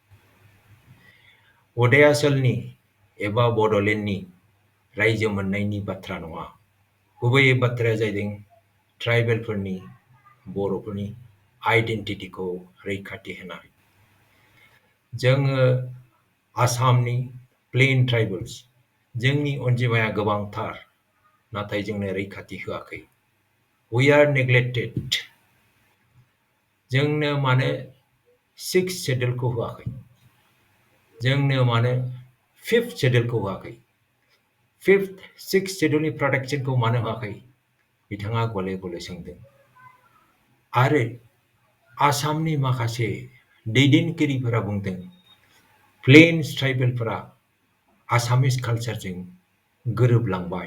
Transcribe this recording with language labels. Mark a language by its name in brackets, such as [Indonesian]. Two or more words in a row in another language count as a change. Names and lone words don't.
[Bodo] उदयाचलनि एबा बड'लेण्डनि रायजो मोननायनि बाथ्रा नङा, गुबैयै बाथ्राया जादों ट्राइबेलफोरनि, बर'फोरनि आइडेन्टिटिखौ रैखाथि होनाय। जोङो आसामनि [English] plain tribals, [Bodo] जोंनि अनजिमाया गोबांथार, नाथाय जोंनो रैखाथि होआखै। [English] We are neglected. [Bodo] जोंनो मानो 6th शेड्यूलखौ होआखै? जोंनो मानो 5th शेड्यूलखौ होआखै? 5th, 6th शेड्यूलनि प्रटेक्शनखौ मानो होआखै? बिथाङा गले गले सोंदों। आरो आसामनि माखासे दैदेनगिरिफोरा बुंदों प्लेन्स ट्राइबेलफोरा आसामिस कालचारजों गोरोबलांबाय।